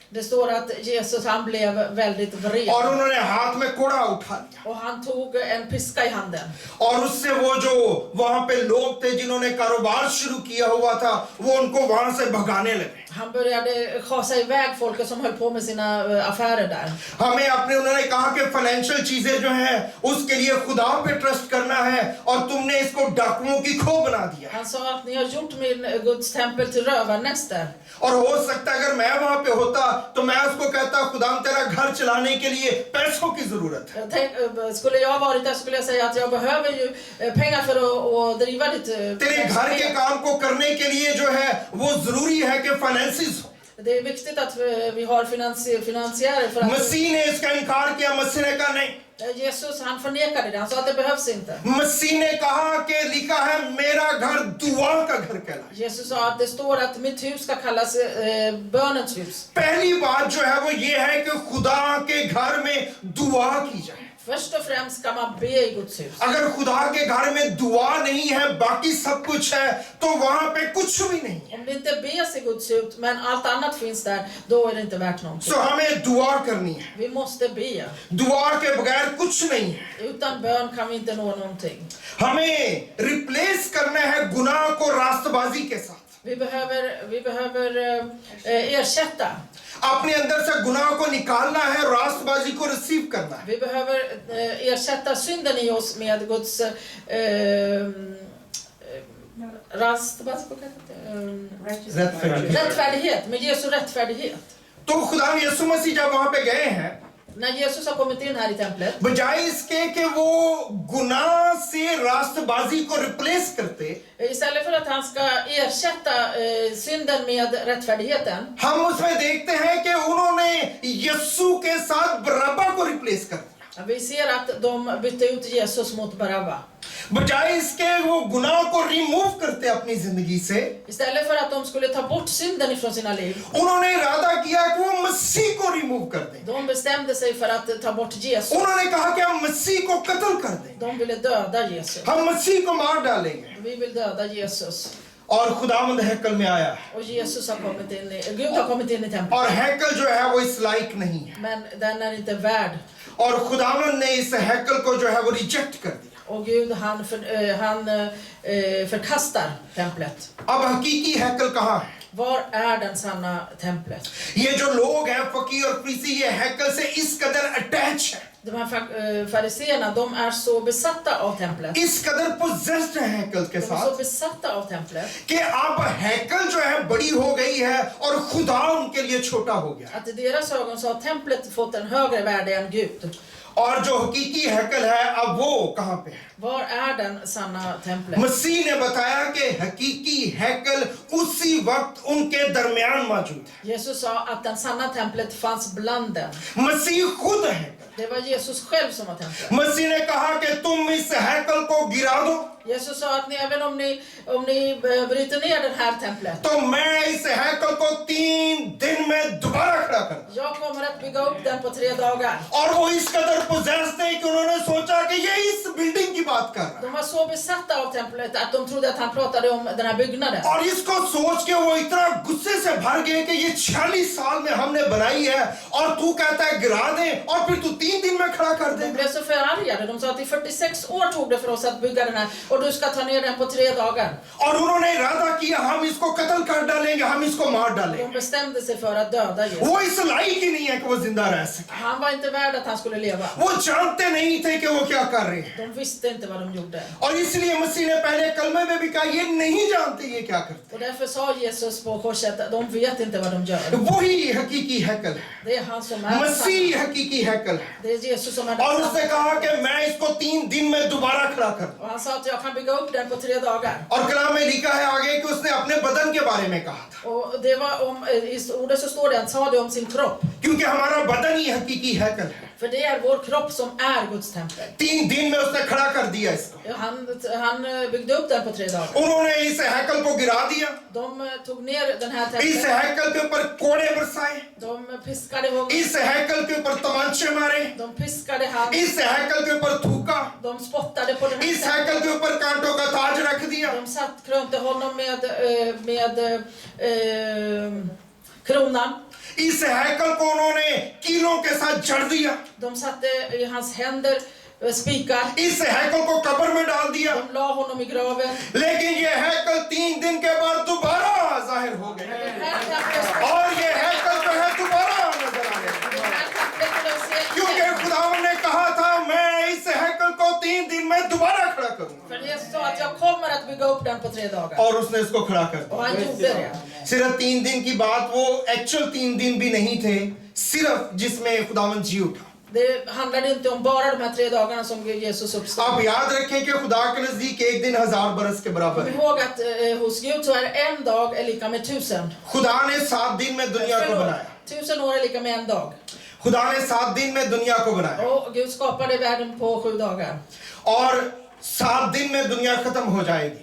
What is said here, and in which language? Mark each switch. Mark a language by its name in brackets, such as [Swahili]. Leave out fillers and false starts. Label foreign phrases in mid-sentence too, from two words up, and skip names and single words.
[Swedish] det står att Jesus han blev väldigt vred. [Urdu] اور انہوں نے ہاتھ میں کوڑا اٹھا لیا [Swedish] Och han tog en piska i handen. [Urdu] اور اس سے وہ جو وہاں پہ لوگ تھے جنہوں نے کاروبار شروع کیا ہوا تھا وہ ان کو وہاں سے بھگانے لگے. [Swedish] Han började schasa iväg folket som höll på med sina affärer där. [Urdu] ہمیں اپنے انہوں نے کہا کہ فائنینشل چیزیں جو ہیں اس کے لیے خدا پہ ٹرسٹ کرنا ہے اور تم نے اس کو ڈاکوؤں کی کھوہ بنا دیا. [Swedish] Han sa att ni har gjort min Guds tempel till rövarnäste. [Urdu] اور ہو سکتا ہے اگر میں وہاں پہ ہوتا تو میں اس کو کہتا خدا تیرا گھر چلانے کے لیے پیسوں کی ضرورت ہے. [Swedish] Skulle jag varit där skulle jag säga att jag behöver ju pengar för att driva ditt [Urdu] تیرے گھر کے کام کو کرنے کے لیے جو ہے وہ ضروری ہے کہ فائنینسز ہو. [Swedish] Det är viktigt att vi har finansiärer för att [Urdu] مسیح نے اس کا انکار کیا، مسیح نے کہا نہیں. [Swedish] Jesus han förnekade det, han sa att det behövs inte. [Urdu] مسیح نے کہا کہ لکھا ہے میرا گھر دعا کا گھر کہلائے. [Swedish] Jesus sa att det står att mitt hus ska kallas bönens hus. [Urdu] پہلی بات جو ہے وہ یہ ہے کہ خدا کے گھر میں دعا کی جائے. [Swedish] Först och främst ska man be i Guds hus. [Urdu] اگر خدا کے گھر میں دعا نہیں ہے، باقی سب کچھ ہے، تو وہاں پہ کچھ بھی نہیں ہے. [Swedish] Om det inte bes i Guds hus men allt annat finns där, då är det inte värt någonting. [Urdu] تو ہمیں دعا کرنی ہے. [Swedish] Vi måste be. [Urdu] دعا کے بغیر کچھ نہیں ہے. [Swedish] Utan bön kan vi inte nå någonting. [Urdu] ہمیں ریپلیس کرنا ہے گناہ کو راستبازی کے ساتھ. [Swedish] Vi behöver ersätta. [Urdu] اپنے اندر سے گناہ کو نکالنا ہے، راستبازی کو ریسیو کرنا ہے. [Swedish] Vi behöver ersätta synden i oss med Guds rättfärdighet, med Jesu rättfärdighet. [Urdu] تو خدا یسوع مسیح جب وہاں پہ گئے ہیں, [Swedish] När Jesus har kommit in här i templet, [Urdu] بجائے اس کے کہ وہ گناہ سے راستبازی کو ریپلیس کرتے, [Swedish] istället för att han ska ersätta synden med rättfärdigheten, [Urdu] ہم اس میں دیکھتے ہیں کہ انہوں نے یسوع کے ساتھ برابا کو ریپلیس کر دیا. [Swedish] vi ser att de bytte ut Jesus mot Barabba. [Urdu] بجائے اس کے وہ گناہ کو ریموو کرتے اپنی زندگی سے, [Swedish] Istället för att de skulle ta bort synden ifrån sina liv, [Urdu] انہوں نے ارادہ کیا کہ وہ مسیح کو ریموو کر دیں. [Swedish] de bestämde sig för att ta bort Jesus. [Urdu] انہوں نے کہا کہ ہم مسیح کو قتل کر دیں, [Swedish] De ville döda Jesus. [Urdu] ہم مسیح کو مار ڈالیں گے. [Swedish] Vi vill döda Jesus. [Urdu] اور خداوند ہیکل میں آیا [Swedish] Och Jesus har kommit in i, Gud har kommit in i templet. [Urdu] اور ہیکل جو ہے وہ اس لائق نہیں ہے, [Swedish] Men den är inte värd. [Urdu] اور خداوند نے اس ہیکل کو جو ہے وہ ریجیکٹ کر دیا. [Swedish] Och Gud han förkastar templet. [Urdu] اب حقیقی ہیکل کہاں ہے? [Swedish] Var är den sanna templet? [Urdu] یہ جو لوگ ہیں فقیر اور فریسی، یہ ہیکل سے اس قدر اٹیچ ہے, [Swedish] De här fariseerna, de är så besatta av templet. [Urdu] اس قدر پوزیسڈ ہے ہیکل کے [Swedish] De är så [Urdu] साथ [Swedish] besatta av templet [Urdu] کہ اب ہیکل جو ہے بڑی ہو گئی ہے اور خدا ان کے لیے چھوٹا ہو گیا. [Swedish] att i deras ögon så har templet fått en högre värde än Gud. [Urdu] اور جو حقیقی ہیکل ہے اب وہ کہاں پہ ہے? [Swedish] Var är den sanna templet? [Urdu] مسیح نے بتایا کہ حقیقی ہیکل اسی وقت ان کے درمیان موجود ہے. [Swedish] Jesus sa att den sanna templet fanns bland dem. [Urdu] مسیح خود ہے. [Swedish] Det var Jesus själv som var templet. [Urdu] مسیح نے کہا کہ تم اس ہیکل کو گرا دو, [Swedish] Jesus sa att även om ni bryter ner den här templet, [Urdu] تو میں اس ہیکل کو 3 دن میں دوبارہ کھڑا کر دوں. [Swedish] jag kommer att bygga upp den på 3 dagar. [Urdu] اور وہ اس قدر پوزیس تھے کہ انہوں نے سوچا کہ یہ اس بلڈنگ کی بات کر رہا [Swedish] De var så besatta av templet att de trodde att han pratade om den här byggnaden. [Urdu] है। اور اس کو سوچ کے وہ اتنا غصے سے بھر گئے کہ یہ 46 سال میں ہم نے بنائی ہے اور تو کہتا ہے گرا دے اور پھر تو 3 دن میں کھڑا کر [Swedish] De [Urdu] दे। [Swedish] blev så förargade. De sa att i 46 år tog det för oss att bygga den här och du ska ta ner den på 3 dagar. [Urdu] اور انہوں نے ارادہ کیا ہم اس کو قتل کر ڈالیں گے، ہم اس کو مار ڈالیں گے. [Swedish] De bestämde sig för att döda Jesus. [Urdu] وہ اس لائق ہی نہیں ہے کہ وہ زندہ رہ سکے. [Swedish] Han var inte värd att han skulle leva. [Urdu] وہ جانتے نہیں تھے کہ وہ کیا کر رہے ہیں, [Swedish] De visste inte vad de gjorde. [Urdu] اور اس لیے مسیح نے پہلے کلمے میں بھی کہا یہ نہیں جانتے یہ کیا کرتے. [Swedish] Och därför sa Jesus på korset att de vet inte vad de gör. [Urdu] وہی حقیقی ہیکل ہے, [Swedish] Det är han som är den [Urdu] मसीह [Swedish] sanna. [Urdu] حقیقی ہیکل ہے. [Swedish] Det är Jesus som är den [Urdu] اور اس نے [Swedish] sanna. [Urdu] کہا کہ میں اس کو 3 دن میں دوبارہ کھڑا کر دوں. [Swedish] Och han sa att jag kan bygga upp den på 3 dagar. [Urdu] اور کلام میں لکھا ہے آگے کہ اس نے اپنے بدن کے بارے میں کہا تھا, [Swedish] Och det var i ordet så står det, han sa det om sin kropp. [Urdu] کیونکہ ہمارا بدن ہی حقیقی ہیکل ہے. [Swedish] För det är vår kropp som är Guds tempel. [Urdu] 3 دن میں اس نے کھڑا کر دیا اس کو. [Swedish] Han byggde upp den på 3 dagar. [Urdu] انہوں نے اس ہیکل کو گرا دیا, [Swedish] De tog ner den här [Urdu] इस [Swedish] templet. [Urdu] ہیکل کے اوپر کوڑے برسائے, [Swedish] De piskade honom. [Urdu] اس ہیکل کے اوپر طمانچے مارے, [Swedish] De piskade han. [Urdu] اس ہیکل کے اوپر تھوکا, [Swedish] De spottade på den [Urdu] इस [Swedish] här [Urdu] ہیکل کے اوپر کانٹوں کا تاج رکھ دیا. [Swedish] De krönte honom med kronan. [Urdu] اس ہیکل کو انہوں نے کیلوں کے ساتھ جڑ دیا, [Swedish] De satte i hans händer spikar. [Urdu] اس ہیکل کو قبر میں ڈال دیا. [Swedish] De la honom i graven. [Urdu] لیکن یہ ہیکل 3 دن کے بعد دوبارہ ظاہر ہو گئے, [Swedish] Den här templet, [Urdu] اور یہ ہیکل جو ہے دوبارہ نظر آ گیا, [Swedish] den här templet vill jag se [Urdu] क्योंकि [Swedish] igen. [Urdu] خداون نے کہا تھا میں اس ہیکل کو 3 دن میں دوبارہ کھڑا کروں گا, [Swedish] För Jesus sa att jag kommer att bygga upp den på 3 dagar. [Urdu] اور اس نے اس کو کھڑا کر [Swedish] Och [Urdu] दिया। [Swedish] han gjorde det. [Urdu] صرف 3 دن کی بات، وہ ایکچوئل 3 دن بھی نہیں تھے، صرف جس میں خداون جی اٹھا. [Swedish] Det handlade inte om bara de här 3 dagarna som Jesus uppstod. [Urdu] آپ یاد رکھیں کہ خدا کے نزدیک ایک دن 1000 برس کے برابر [Swedish] Kom [Urdu] है। [Swedish] ihåg att hos Gud så är en dag är lika med 1000. [Urdu] خدا نے 7 دن میں دنیا کو بنایا. [Swedish] 1000 år är lika med en dag. [Urdu] خدا نے 7 دن میں دنیا کو بنایا [Swedish] Och Gud skapade världen på 7 dagar. [Urdu] اور 7 دن میں دنیا ختم ہو جائے گی.